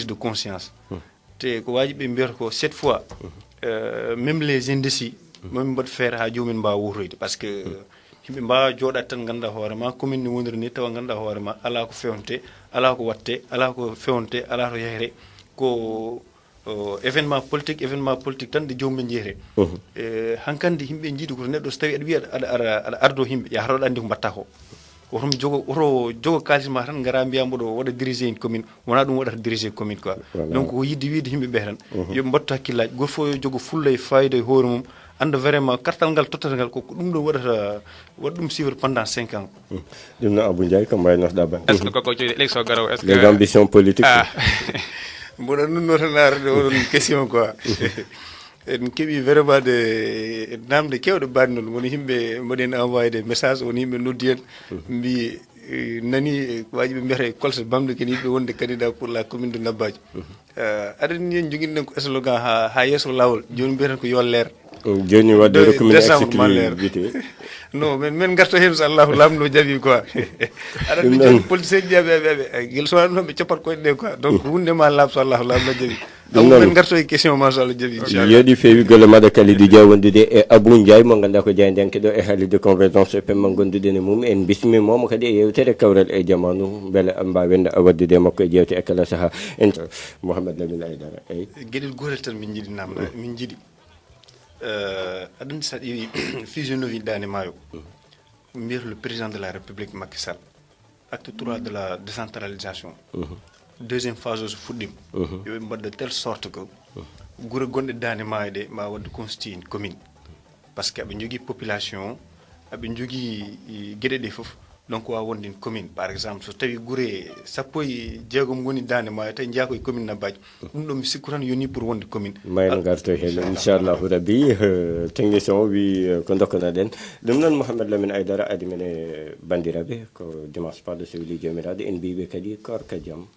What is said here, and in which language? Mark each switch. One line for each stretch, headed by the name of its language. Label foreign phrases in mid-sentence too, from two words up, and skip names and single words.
French: de conscience
Fula: te ko waji ɓe mbiyata ko
French: cette fois même les indécis
Fula: mami mbaɗa feere ha jomumen mbawa wutoyde
French: par ce que
Fula: yimɓe mbawa jooɗat tan ganduɗa hoorema commune ne woniri ni tawa ganduɗa hoorema ala ko fewnte ala ko watte ala ko fewnte ala to yehre ko
French: événement politique
Fula: tan de jomumen jeyete hankkandi yimɓe jiiɗi ko neɗɗo so tawi aɗa wiya aɗa ardo yimɓe yahatoɗo andi ko mbatta ko oto jogo kalis ma tan gara mbiya mboɗo waɗa
French: diriger une commune
Fula: wona ɗum waɗata
French: diriger commune
Fula: quoi donc ko yidde wiide yimɓe ɓe tan yoɓe mbattu hakkillaji goto fof yo jogo fulla e fayida e hoore mum anda vraiment kartal ngal tottata ngal ko ɗum ɗo waɗata waɗa ɗum
French: suivre pendant 5 ans
Fula: ɗum no Abou Ndiaye ko mbaynotoɗa ban
French: est ce que
Fula: koko joyi élection garaw
French: est ce que les ambitions politiques
Fula: mboɗa nunno tan arde oɗon question quoi en keeɓi vraiment de namde kewɗe mbaɗi noon woni yimɓe mbaɗen
French: envoyé des messages
Fula: woni yimɓe noddi en mbi nani waji ɓe mbiyata colse bamde ken yimɓe wonde
French: candidat pour la commune de Nabadji
Fula: aɗani en joguiɗen ko slogan ha yesso lawol joni mbiyatan ko yo leer joni wadde recommune exclusivité non men garto hen so Allahu lamdo jaabi quoi aɗa ɓe joni politicien ƴeɓeɓeɓe guel sowano noon ɓe coppat koye ɗe quoi donc hundema laab so Allahu lamdo jaabi men garto e question ma so Allah jaabi inchallah yeeɗi feewi golle maɗa Kalidou Dia wondude e Abou Ndiaye mo ganduɗa ko jeydenke ɗo e haalirde convergence pemma gondude ne mum en bismimomo kadi e yewtere kawral e jamanu beele mbawen waddude makko e jewte e kala saaha en Mouhamed Lamine Aidara eyyi gueɗel gotel tan min jiiɗi namda min jiiɗi aɗa sa ƴeewi physionomie Dande Maayo mbiyata
French: le président de la république
Fula: Macky Sall
French: acte 3 de la décentralisation deuxième phase
Fula: o so fuɗɗima yoɓe mbaɗa
French: de telle sorte que
Fula: guure gonɗe Dande Maayo ɗe ma wadde
French: constitue une commune par ce que
Fula: aɓe jogui population aɓe jogui gueɗe ɗe foof donc wawa wonde
French: une commune par exemple
Fula: so tawi guure sappo e jeegom goni Dande Maayo tawi jeeya koye commune Nabadji ɗum ɗo mi sikku tan yoni pour wonde commune mayno garto hen
Arabic: inchallahu rabbi
Fula: technicien o wi ko dokkanoɗen ɗum noon Mouhamed Lamine Aidara adi men e bandiraɓe ko dimanche parɗo so weli jomiraɗo en mbiɓe kadi korka jaam